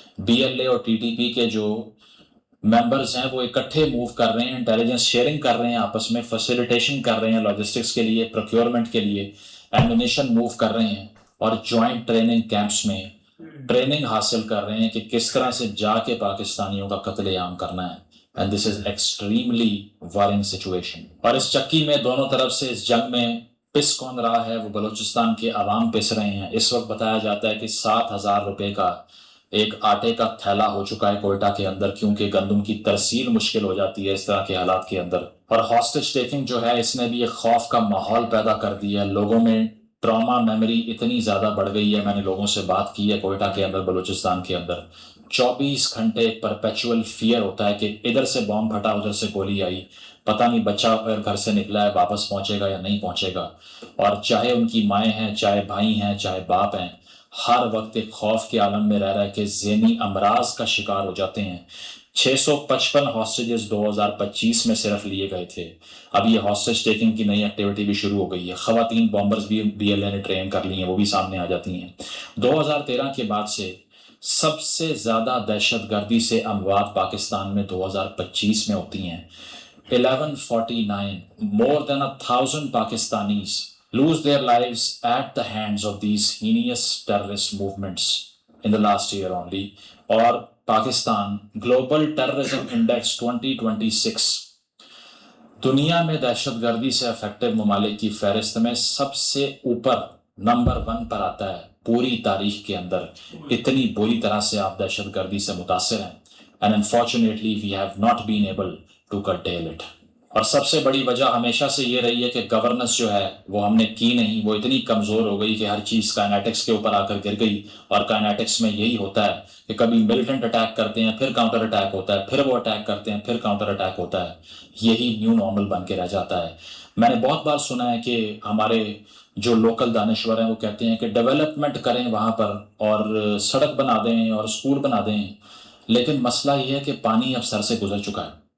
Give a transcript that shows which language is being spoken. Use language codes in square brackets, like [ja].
[ur] BLA اور TTP کے جو ممبرز ہیں وہ اکٹھے موو کر رہے ہیں, انٹیلیجنس شیئرنگ کر رہے ہیں آپس میں, فیسیلیٹیشن کر رہے ہیں لاجسٹکس کے لیے, پروکیورمنٹ کے لیے, ایمونیشن موو کر رہے ہیں, اور جوائنٹ ٹریننگ کیمپس میں ٹریننگ حاصل کر رہے ہیں کہ کس طرح سے جا کے پاکستانیوں کا قتل عام کرنا ہے. [en] And this is extremely worrying situation. [ur] اور اس چکی میں دونوں طرف سے اس جنگ میں پس کون رہا ہے؟ وہ بلوچستان کے عوام پس رہے ہیں. اس وقت بتایا جاتا ہے کہ 7,000 روپے کا ایک آٹے کا تھیلا ہو چکا ہے کوئٹہ کے اندر، کیونکہ گندم کی ترسیل مشکل ہو جاتی ہے اس طرح کے حالات کے اندر. اور ہاسٹیج ٹیکنگ جو ہے اس نے بھی ایک خوف کا ماحول پیدا کر دیا ہے، لوگوں میں ٹراما میموری اتنی زیادہ بڑھ گئی ہے. میں نے لوگوں سے بات کی ہے کوئٹہ کے اندر، بلوچستان کے اندر 24 گھنٹے ایک پرپیچول فیئر ہوتا ہے کہ ادھر سے بام پھٹا ادھر سے گولی آئی، پتہ نہیں بچہ اگر گھر سے نکلا ہے واپس پہنچے گا یا نہیں پہنچے گا. اور چاہے ان کی مائیں ہیں، چاہے بھائی ہیں، چاہے باپ ہیں، ہر وقت ایک خوف کے عالم میں رہ رہا ہے کہ ذہنی امراض کا شکار ہو جاتے ہیں. 655 ہاسٹیجز 2025 میں صرف لیے گئے تھے. اب یہ ہاسٹیج ٹیکنگ کی نئی ایکٹیویٹی بھی شروع ہو گئی ہے. خواتین بامبرز بھی BLA نے ٹرین کر لی ہیں، وہ بھی سامنے آ جاتی ہیں. 2013 کے بعد سے سب سے زیادہ دہشت گردی سے اموات پاکستان میں 2025 میں ہوتی ہیں. [en] 1149 more than 1,000 Pakistanis lose their lives at the hands of these heinous terrorist movements in the last year only. [ur] اور پاکستان گلوبل ٹیررزم انڈیکس 2026 دنیا میں دہشت گردی سے افیکٹو ممالک کی فہرست میں سب سے اوپر نمبر 1 پر آتا ہے پوری تاریخ کے اندر. اتنی بری طرح سے آپ دہشت گردی سے متاثر ہیں. [en] And unfortunately we have not been able to curtail it. [ur] اور سب سے بڑی وجہ ہمیشہ سے یہ رہی ہے کہ گورننس جو ہے وہ ہم نے کی نہیں، وہ اتنی کمزور ہو گئی کہ ہر چیز کائنیٹکس کے اوپر آ کر گر گئی. اور کائنیٹکس میں یہی ہوتا ہے کہ کبھی ملیٹنٹ اٹیک کرتے ہیں، پھر کاؤنٹر اٹیک ہوتا ہے، پھر وہ اٹیک کرتے ہیں، پھر کاؤنٹر اٹیک ہوتا ہے. یہی نیو نارمل بن کے رہ جاتا ہے. میں نے بہت بار سنا ہے کہ ہمارے جو لوکل دانشور ہیں وہ کہتے ہیں کہ ڈیولپمنٹ کریں وہاں پر اور سڑک بنا دیں اور اسکول بنا دیں، لیکن مسئلہ یہ ہے کہ پانی اب سر سے گزر چکا ہے.